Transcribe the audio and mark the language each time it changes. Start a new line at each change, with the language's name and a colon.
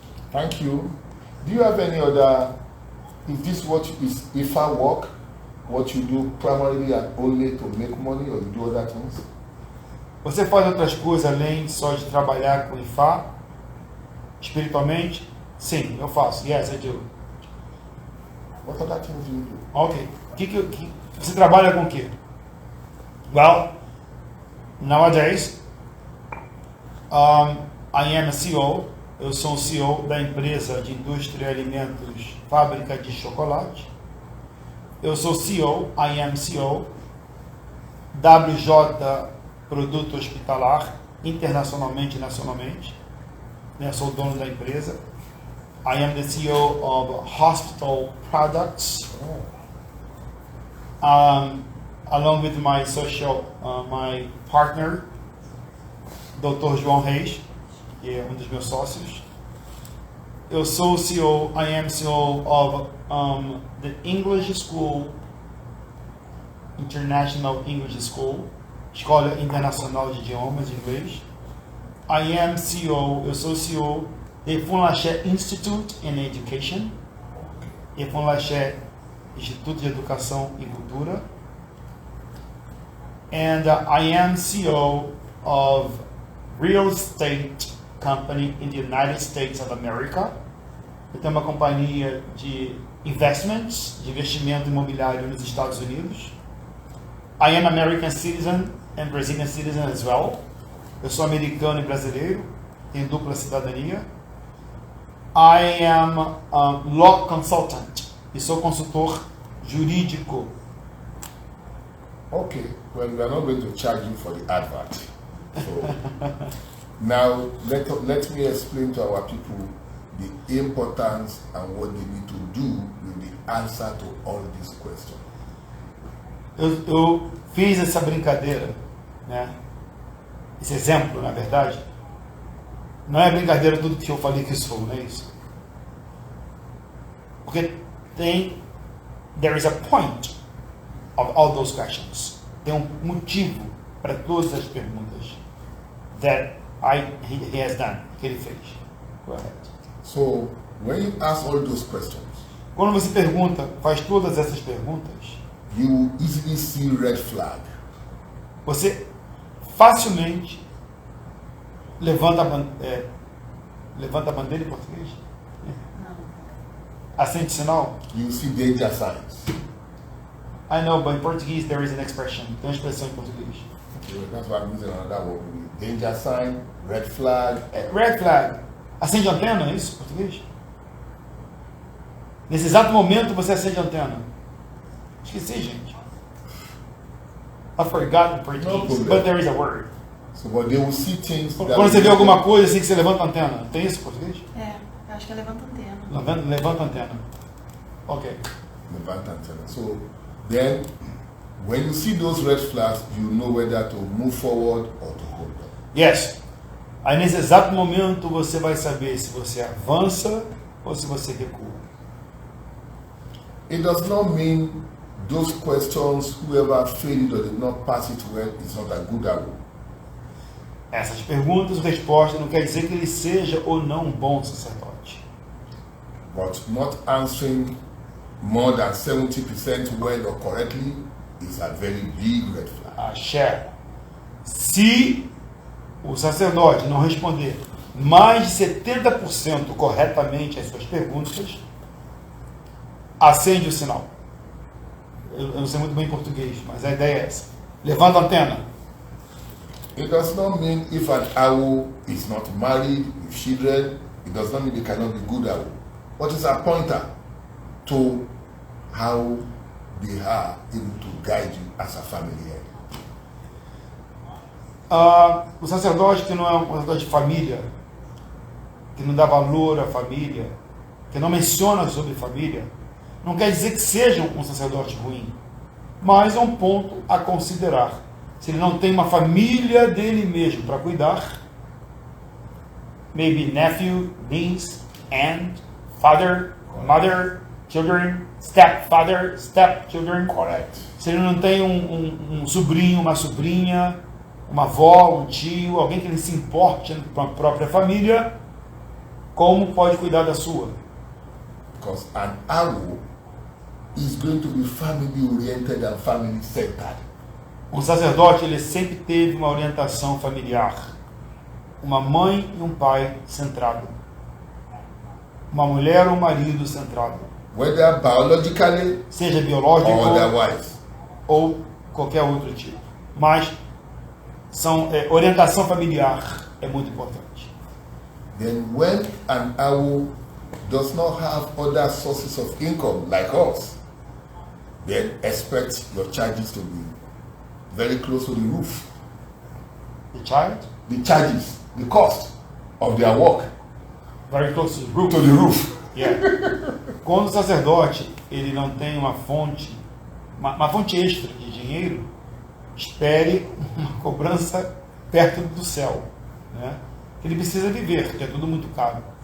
English: Thank you. Do you have any other, is this what is IFA work? What you do primarily and only to make money, or you do other things?
Portuguese: Você faz outras coisas além só de trabalhar com IFA? Espiritualmente? Sim, eu faço.
English: Yes, I do. What other things do you do? Ok.
Portuguese: Você trabalha com o quê?
English: Well, nowadays, I am a CEO.
Portuguese: Eu sou o CEO da empresa de indústria e alimentos, fábrica de chocolate. Eu sou CEO,
English: I am CEO,
Portuguese: WJ Produto Hospitalar, internacionalmente e nacionalmente. Eu sou o dono da empresa.
English: I am the CEO of Hospital Products. Along with my my partner, Dr.
Portuguese: João Reis, que é um dos meus sócios. Eu sou o CEO,
English: I am CEO of the English School, International English School,
Portuguese: Escola Internacional de Idiomas de Inglês.
English: I am CEO,
Portuguese: eu sou CEO de Funlaché Institute in Education, e Funlaché Instituto de Educação e Cultura.
English: And I am CEO of Real Estate Company in the United States of America.
Portuguese: Eu tenho uma companhia de investments, de investimento imobiliário nos Estados Unidos.
English: I am American citizen and Brazilian citizen as well.
Portuguese: Eu sou americano e brasileiro, tenho dupla cidadania.
English: I am a law consultant
Portuguese: e sou consultor jurídico.
English: Okay, well, we are not going to charge you for the advert. So now let me explain to our people the importance and what they need to do with the answer to all these questions.
Portuguese: Eu fiz essa brincadeira, né? Esse exemplo, na verdade, não é brincadeira tudo que eu falei que sou, não é isso? Porque
English: there is a point of all those questions.
Portuguese: Tem um motivo para todas as perguntas
English: that he has done,
Portuguese: que ele fez.
English: Go ahead. So when you ask all those questions,
Portuguese: quando você faz todas essas perguntas,
English: you will easily see red flag.
Portuguese: Você facilmente levanta a bandeira em português? Não. Acende sinal?
English: You see danger signs. I know, but in Portuguese there is an expression.
Portuguese: Tem uma expressão em português.
English: Okay, that's why I'm using another word. Danger sign, red flag. Red flag.
Portuguese: Acende antena, é isso em português? Nesse exato momento você acende a antena. Esqueci, gente.
English: I forgot the Portuguese, problem. but there is a word. So, but they will see things. that
Portuguese: Quando você
English: will
Portuguese: vê
English: make
Portuguese: alguma
English: them-
Portuguese: coisa assim que você levanta a antena. Tem isso em português? É, eu acho que é levanta antena. Levanta a antena. Ok.
English: Levant antenna. So then, when you see those red flags, you know whether to move forward or to hold back. Yes.
Portuguese: Aí nesse exato momento você vai saber se você avança ou se você recua.
English: It does not mean those questions, whoever failed or did not pass it well, is not a good arrow.
Portuguese: Essas perguntas e respostas não quer dizer que ele seja ou não um bom sacerdote.
English: But not answering more than 70% well or correctly is a very big red flag.
Yoruba: Axé.
Portuguese: Se o sacerdote não responder mais de 70% corretamente as suas perguntas, acende o sinal. Eu não sei muito bem português, mas a ideia é essa. Levanta a antena.
English: It does not mean if an owl is not married with children, it does not mean they cannot be good owl. But it's a pointer to how they are able to guide you as a family head.
Portuguese: O sacerdote que não é um sacerdote de família, que não dá valor à família, que não menciona sobre família, não quer dizer que seja um sacerdote ruim, mas é um ponto a considerar. Se ele não tem uma família dele mesmo para cuidar,
English: maybe nephew, niece, aunt, father, mother, children, stepfather, stepchildren. Correct.
Portuguese: Se ele não tem um sobrinho, uma sobrinha, uma avó, um tio, alguém que ele se importe com a própria família, como pode cuidar da sua?
English: Because an owl is going to be family oriented and family centered.
Portuguese: Um sacerdote, ele sempre teve uma orientação familiar. Uma mãe e um pai centrado. Uma mulher ou um marido centrado.
English: Whether biologically
Portuguese: Seja biológico
English: or otherwise.
Portuguese: ou qualquer outro tipo. Mas orientação familiar é muito importante.
English: Then when an owl does not have other sources of income like us, then expect your charges to be very close to the roof. The child, The charges, the cost of their work very close to the roof. to the roof. Yeah.
Portuguese: Quando o sacerdote ele não tem uma fonte extra de dinheiro, espere uma cobrança perto do céu, né? Ele precisa viver, que é tudo muito caro.